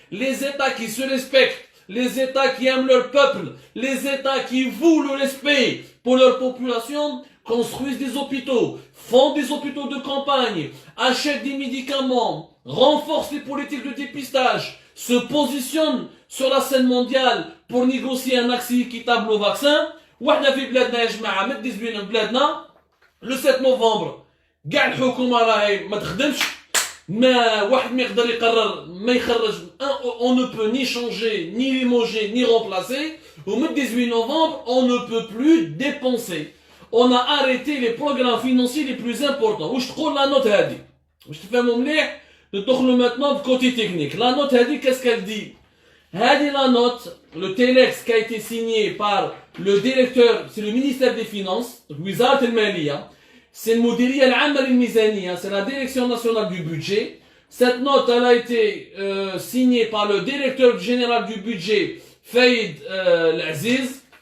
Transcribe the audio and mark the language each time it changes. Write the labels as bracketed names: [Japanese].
[French] Les États qui se respectent, les États qui aiment leur peuple, les États qui vouent le respect pour leur population, construisent des hôpitaux, font des hôpitaux de campagne, achètent des médicaments, renforcent les politiques de dépistage, se positionnent sur la scène mondiale pour négocier un accès équitable au vaccin. [Arabic] وإحنا في بلادنا يا جماعة مدزبين بلادنا le 7 novembre كاع الحكومة راهي ما تخدمش ما واحد ما يقدر يقرر ما يخرج [French] on ne peut ni changer ni limoger ni remplacer au 18 novembre on ne peut plus dépenser. On a arrêté les programmes financiers les plus importants. [Arabic] واش تقول la note هذه باش تفهموا مليح ندخلوا [French] maintenant du côté technique. La note هذه qu'est-ce qu'elle dit? هذه la note, le telex qui a été signé par le directeur, c'est le ministère des Finances, [Arabic] وزارة المالية, [French] c'est le [Arabic] مديرية العامة للميزانية, [French] c'est la direction nationale du budget. Cette note, elle a été signée par le directeur général du budget, Faïd Aziz.